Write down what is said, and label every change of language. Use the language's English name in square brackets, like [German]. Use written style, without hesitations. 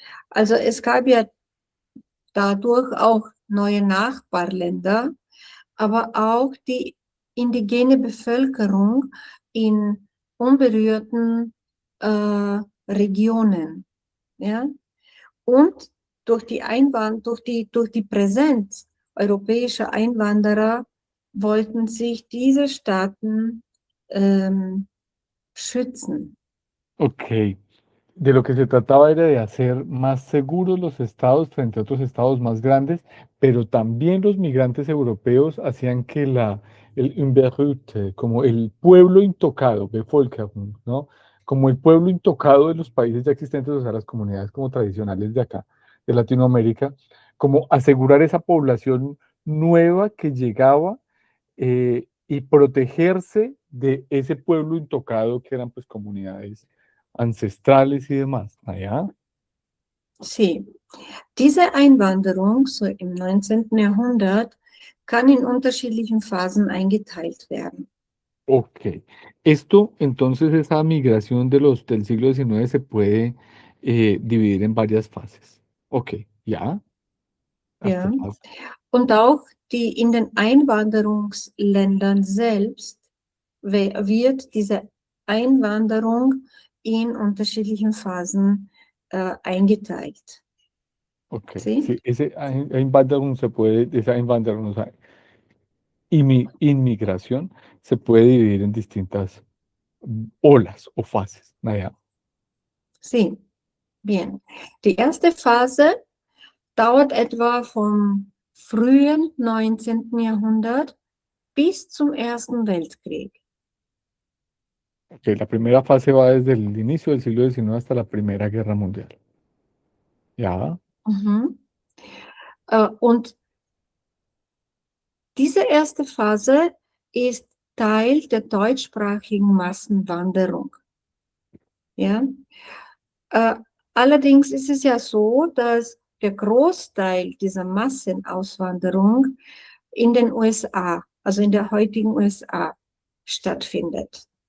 [German] Also es gab ja dadurch auch neue Nachbarländer, aber auch die indigene Bevölkerung in unberührten Regionen. Ja? Und durch die Präsenz europäischer Einwanderer wollten sich diese Staaten ähm, schützen. Ok. [Spanish] De lo que se trataba era de hacer más seguros los estados frente a otros estados más grandes, pero también los migrantes europeos hacían que el Unberührte, como el pueblo intocado, Bevölkerung, ¿no? Como el pueblo intocado de los países ya existentes, o sea, las comunidades como tradicionales de acá, de Latinoamérica, como asegurar esa población nueva que llegaba y protegerse de ese pueblo intocado que eran pues comunidades ancestrales y demás. [German] Naja, Sie. Diese Einwanderung, so im 19. Jahrhundert, kann in unterschiedlichen Phasen eingeteilt werden. ok. [Spanish] Esto, entonces, esa migración del siglo XIX se puede dividir en varias fases. Ok, ya, [German] Ja. erste Phase. Und auch die in den Einwanderungsländern selbst wird diese Einwanderung in unterschiedlichen Phasen eingeteilt. Ok, [Spanish] ¿Sí? sí, ese Einwanderung se puede, esa Einwanderung, o sea, inmigración se puede dividir en distintas. olas o fases. Naja. Sí, bien. [German] Die erste Phase dauert etwa vom frühen 19. Jahrhundert bis zum Ersten Weltkrieg. [Spanish] Ok, la primera fase va desde el inicio del siglo XIX hasta la Primera Guerra Mundial. Ya, Mhm. [German] Und diese erste Phase ist Teil der deutschsprachigen Massenwanderung. Ja? Äh, Allerdings ist es ja so, dass der Großteil dieser Massenauswanderung in den USA, also in der heutigen USA, stattfindet.